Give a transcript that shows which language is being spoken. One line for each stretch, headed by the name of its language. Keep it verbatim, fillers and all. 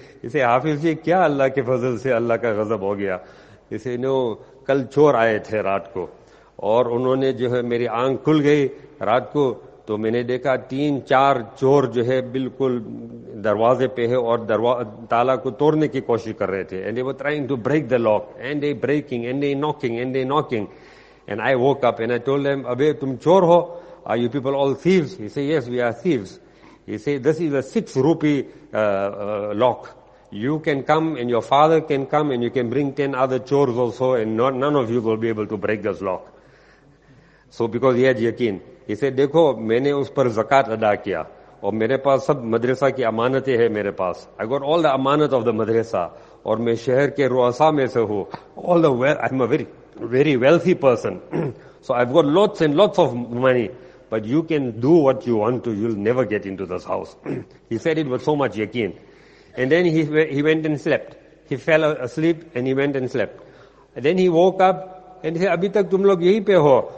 Urdu: اسے حافظ جی کیا اللہ کے فضل سے اللہ کا غضب ہو گیا؟ اسے نو کل چور آئے تھے رات کو اور انہوں نے جو ہے میری آنکھ کھل گئی رات کو تو میں نے دیکھا تین چار چور جو ہے بالکل دروازے پہ ہے اور تالا کو توڑنے کی کوشش کر رہے تھے.
English: And they were trying to break the lock and they breaking and they knocking and they knocking. And I woke up and I told them,
Urdu: Abey, tum chor ho?
English: Are you people all thieves? He said, yes, we are thieves. He said, this is a six rupee uh, uh, lock. You can come and your father can come and you can bring ten other chors also and not, none of you will be able to break this lock. So because he had yakin. He said,
Urdu: Dekho, maine us par zakat ada kiya. اور میرے پاس سب مدرسہ کی امانتیں ہیں میرے پاس.
English: I got all the amanat of the madrasa.
Urdu: اور میں شہر کے رؤسا میں سے ہوں.
English: All the well, I'm a very, very wealthy person. So I've got lots and lots of money. But you can do what you want to. You'll never get into this house. He said it with so much yaqeen. And then he he went and slept. He fell asleep and he went and slept. And then he woke up and he said,
Urdu: Abhi tak tum log yahi pe ho.